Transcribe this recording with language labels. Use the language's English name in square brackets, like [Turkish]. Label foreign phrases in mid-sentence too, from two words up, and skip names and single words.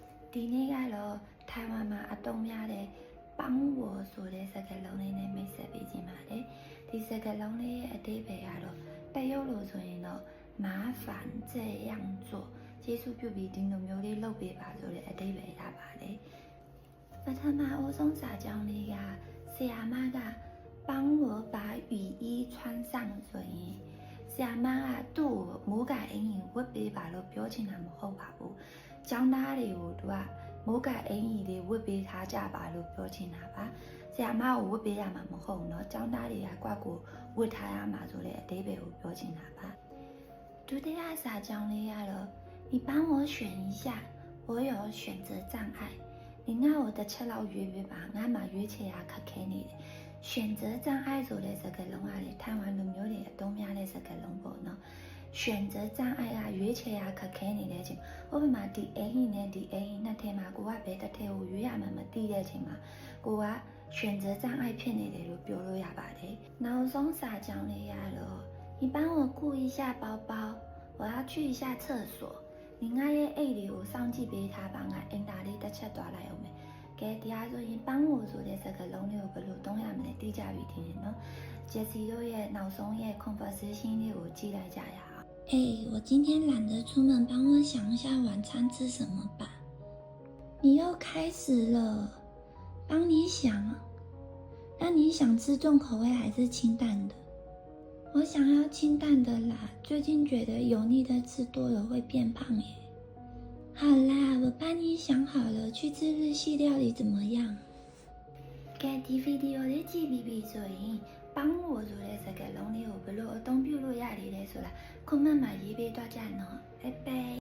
[Burmese] ဒီနေ့ကတော့ထိုင်ဝမ်မှာအသုံးများတဲ့ပေါင်းဝေါ်ဆိုတဲ့စကားလုံးလေးနဲ့မိတ်ဆက်ပေးခြင်းပါတယ်ဒီစကားလုံးလေးရဲ့အဓိပ္ပာယ်ကတော့တရုတ်လိုဆိုရင်တော့ [Chinese] 麻烦这样做 [Burmese] ကျေးဇူးပြုပြီးဒီလိုမျိုးလေးလုပ်ပေးပါဆိုတဲ့အဓိပ္ပာယ်ရပါတယ်ပထမအဆုံးစာကြောင်းလေးကဆရာမက [Chinese] 帮我把雨衣穿上 [Burmese] ဆိုရင်ဆရာမကသူ့ကိုမိုးကအင်ကြီးဝတ်ပေးပါလို့ပြောချင်တာမဟုတ်ပါဘူးကျောင်းသား တွေကိုသူကမိုးကအင်ကြီးလေးဝတ်ပေးထားကြပါလို့ပြောချင်တာပါဆရာမကိုဝတ်ပေးရမှာမဟုတ်เนาะကျောင်းသားတွေကကွက်ကိုဝတ်ထားရမှာဆိုတဲ့အဓိပ္ပာယ်ကိုပြောချင်တာပါဒုတိယစာကြောင်းလေးကတော့ [Chinese] 你帮我选一下我有选择障碍你 [Burmese] ငါ့ကိုတစ်ချက်လောက်ရွေးပေးပါငါမှရွေးချယ်ရခက်ခဲနေတယ်选择障碍ဆိုတဲ့စကားလုံးကလေထိုင်ဝမ်လူမျိုးတွေအသုံးများတဲ့စကားလုံးပေါ့နော် [Chinese] 选择障碍 [Burmese] ကရွေးချယ်ရခက်ခဲနေတဲ့အချိန်ဥပမာဒီအိမ်ကြီးနဲ့ဒီအိမ်ကြီးနှစ်ထဲမှာကိုကဘယ်တစ်ထဲကိုရွေးရမှမသိတဲ့အချိန်မှာကိုက选择障碍ဖြစ်နေတယ်လို့ပြောလို့ရပါတယ်နောက်ဆုံးစာကြောင်းလေးရတော့ [Chinese] 你帮我顾一下包包我要去一下厕所你 [Burmese] ငါရဲ့အိတ်တွေကိုစောင့်ကြည့်ပေးထားပါငါအင်တာ လေးတစ်ချက်သွားလိုက်အောင်မယ်ကဲတရားဆိုရင် [Chinese] 帮我 [Burmese] ဆိုတဲ့စကားလုံးလေးကိုဘယ်လိုသုံးရမလဲသိကြပြီထင်တယ်နော်ဂျက်စီတို့ရဲ့နောက်ဆုံး ရဲ့ conversation လေးကိုကြည့်လိုက်ကြရအောင် [Chinese] 我今天懒得出门帮我想一下晚餐吃什么吧你又开始了帮你想那你想吃重口味还是清淡的我想要清淡的啦最近觉得油腻的吃多了会变胖耶好啦我帮你想好了去吃日系料理怎么样 [Burmese] ကဲဒီဗီဒီယိုလေးကြည့်ပြီးပြီဆိုရင်ပေါင်းဝဆိုတဲ့စကားလုံးလေးကိုဘယ်လိုအသုံးပြုလို့ရလဲဆိုတာ comment မှာရေးပေးတော့ကြနော်ဘိုင်ဘိုင်